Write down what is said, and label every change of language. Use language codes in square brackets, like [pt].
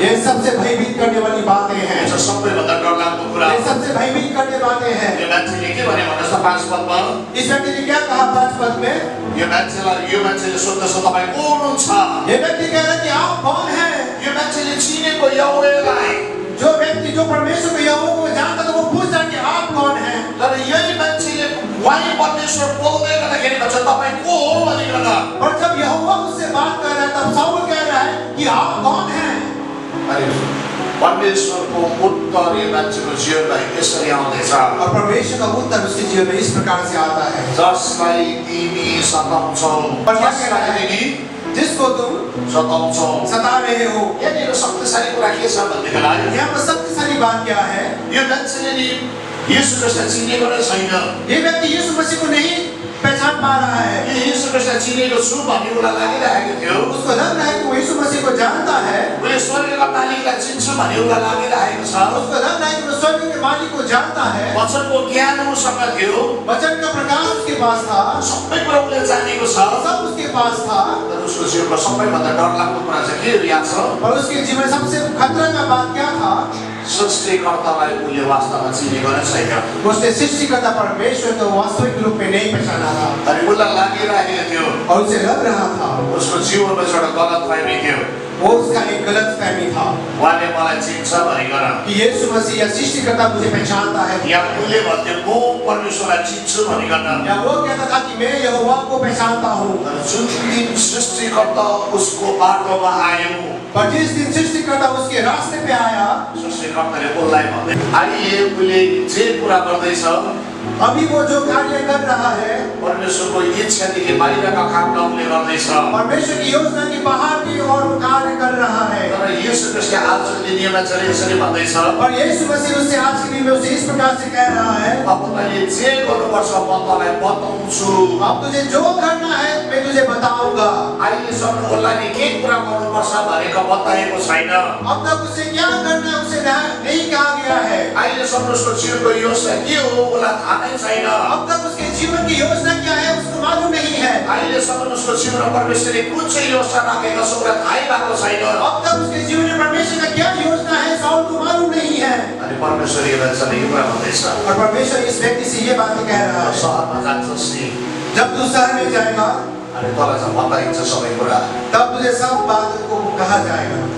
[hi] ये सबसे भयभीत करने वाली बातें [ne] यो [hi] हैं, [ne] चाहिँ सबैभन्दा डरलाग्दो कुरा। [hi] ये सबसे भयभीत करने बातें हैं। [ne] यो मान्छेले के भने भन्नुहोस् त 5 पदमा? [hi] इस व्यक्ति ने क्या कहा 5 पद में? [ne] यो मान्छेले सोध्दैछ तपाईँ को हुनुहुन्छ? [hi] ये व्यक्ति कह रहा है कि आप कौन हैं? [ne] यो मान्छेले चिनेको यहोवालाई, [hi] जो व्यक्ति जो परमेश्वर को यहोवा को जानता था वो पूछता कि आप कौन हैं? [ne] तर यही मान्छेले उहाँ परमेश्वर बोल्दै गर्दाखेरि भन्छ तपाईँ को हो भनिकन [hi] और जब यहोवा उससे बात कर रहा है तब शाऊल कह रहा है कि आप कौन हैं? [ne] अनि परमेश्वरको उत्तर यो मान्छेको जीवनमा यसरी आउँदैछ, [hi] और परमेश्वर का उत्तर उसके जीवन में इस प्रकार से आता है, [ne] जसलाई तिमी सताउँछौ, [hi] पर क्या कह रहा [ne] जसलाई [hi] है? [ne] तिमी [hi] जिसको तुम [ne] सताउँछौ। [hi] सता रहे हो। [ne] यहाँनिर शक्तिशाली कुरा के छ भन्देखिलाई [hi] यहाँ पर शक्तिशाली बात क्या है? [ne] यो मान्छेले नि यीशु ख्रीष्टलाई चिनेको नै छैन। [hi] ये व्यक्ति यीशु मसीह को नहीं पहचान पा रहा है। [ne] यो यीशु ख्रीष्टलाई चिनेको छु भन्ने उसलाई लागिरहेको थियो। [hi] उसको लग रहा है कि वो यीशु मसीह को जानता है। [ne] उसले स्वर्गका मालिकलाई चिन्छु भन्ने उसलाई लागिरहेको छ। [hi] उसको लग रहा है कि वो स्वर्ग के मालिक को जानता है। [ne] वचनको ज्ञान उसँग थियो, [hi] वचन का प्रकाश उसके पास था, [ne] सबै कुरा उसले जानेको छ। [hi] सब उसके पास था। [ne] तर उसको जीवनमा सबैभन्दा डरलाग्दो कुरा चाहिँ के याद छ? [hi] और उसके जीवन में सबसे खतरा का बात क्या था? [ne] सृष्टिकर्तालाई उसले वास्तवमा चिनेको नै छैन। [hi] उसने सृष्टिकर्ता परमेश्वर को वास्तविक रूप में नहीं पहचाना था। [ne] अनि उसलाई लागिरहेको थियो [hi] और उसे लग रहा था [ne] उसको जीवनमा एउटा गलत फहमी थियो, [hi] वो उसका एक गलत फहमी था [ne] उहाँले मलाई चिन्छ भनिकन। [hi] कि यीशु मसीह या सृष्टिकर्ता मुझे पहचानता है, [ne] या उसले भन्थ्यो म परमेश्वरलाई चिन्छु भनिकन। [hi] या वो कहता था कि मैं यहोवा को पहचानता हूँ। [ne] तर जुन दिन सृष्टिकर्ता उसको बाटोमा आयो, [hi] पर जिस दिन सृष्टिकर्ता उसके रास्ते पे आया, [ne] सृष्टिकर्ताले उसलाई भन्दै अहिले उसले जे कुरा गर्दैछ [hi] अभी वो जो कार्य कर रहा है [ne] परमेश्वरको इच्छादेखि बाहिरका काममा उसले गर्दैछ। [hi] परमेश्वर की योजना की बाहर की और वो कार्य कर रहा है। [ne] तर यीशु ख्रीष्टले आजको दिन यो मान्छेले यसरी भन्दैछ, [hi] और यीशु मसीह उससे आज के दिन में उसे इस प्रकार से कह रहा है, [ne] अब तैँले जे गर्नुपर्छ म तँलाई बताउँछु। [hi] अब तुझे जो करना है मैं तुझे बताऊंगा। [ne] अहिलेसम्म उसलाई नि के कुरा गर्नुपर्छ भनेको बताएको छैन। [hi] अब तक उसे क्या करना है उसे नहीं कहा गया है। [ne] अहिलेसम्म उसको जीवनको योजना के हो उसलाई थाहा नै छैन। [hi] अब तक उसके जीवन की योजना क्या है उसको मालूम नहीं है। [ne] अहिलेसम्म उसको जीवनमा परमेश्वरले कुन चाहिँ योजना राखेको छ उसलाई थाहै भएको छैन। [hi] अब तक उसके जीवन में परमेश्वर का क्या योजना है साउल को मालूम नहीं है। [ne] अनि परमेश्वर यो मान्छेले यो कुरा भन्दैछ, [hi] और परमेश्वर इस व्यक्ति से ये बात कह रहा है, [ne] सहरमा जान्छस् नि [hi] जब तू शहर में जाएगा [ne] अनि तँलाई चाहिँ बताइन्छ सबै कुरा। [hi] तब तुझे सब बात को कहा जाएगा।